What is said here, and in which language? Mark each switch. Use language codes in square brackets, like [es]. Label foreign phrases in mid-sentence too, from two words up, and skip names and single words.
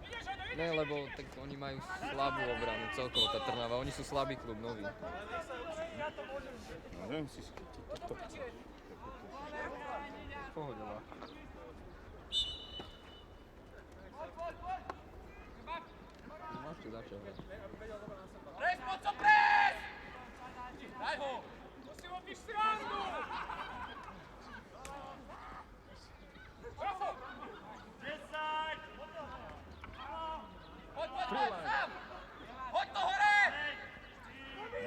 [sk] Ne, lebo tak oni majú slabú obranu celkovo, tá Trnava. Oni sú slabý klub, nový. No neviem si toto. Pohode ľahko. Môžete začať hrať. Pres, moco, pres! Daj ho! Musím odniť stranu! Trafo! 10! Poď, sám! Hoď to hore! No?